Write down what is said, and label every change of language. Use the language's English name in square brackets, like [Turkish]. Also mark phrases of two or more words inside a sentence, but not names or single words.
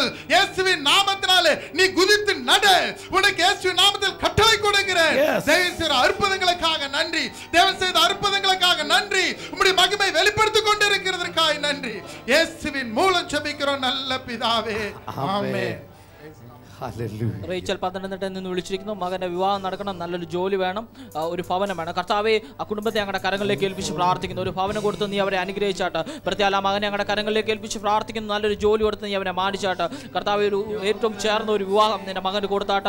[Tamil] இயேசுவின் நாமத்தினாலே நீ குதித்து நட. உனக்கு இயேசுவின் நாமத்தில் கட்டளை கொடுக்கிறேன். தேவன் செய்த அற்புதங்களுக்காக நன்றி. தேவன் செய்த அற்புதங்களுக்காக நன்றி. உம்முடைய மகிமை வெளிப்படுத்திக் கொண்டிருக்கிறதற்காக நன்றி. இயேசுவின் மூலம் ஜெபிக்கிறோம் நல்ல பிதாவே. ஆமென். [Malayalam] റേച്ചൽ പത്തനംതിട്ടയിൽ നിന്ന് വിളിച്ചിരിക്കുന്നു. മകന്റെ വിവാഹം നടക്കണം, നല്ലൊരു ജോലി വേണം, ഒരു ഭവനം വേണം. കർത്താവേ, ആ കുടുംബത്തെ ഞങ്ങളുടെ കരങ്ങളിലേക്ക് ഏൽപ്പിച്ച് പ്രാർത്ഥിക്കുന്നു. ഒരു ഭവനം കൊടുത്ത് നീ അവരെ അനുഗ്രഹിച്ചാട്ട്. പ്രത്യേക ആ മകനെ ഞങ്ങളുടെ കരങ്ങളിലേക്ക് ഏൽപ്പിച്ച് പ്രാർത്ഥിക്കുന്നു. നല്ലൊരു ജോലി കൊടുത്ത് നീ അവനെ മാനിച്ചാട്ട്. കർത്താവേ, ഒരു ഏറ്റവും ചേർന്ന ഒരു വിവാഹം നിന്റെ മകന് കൊടുത്താട്ട്.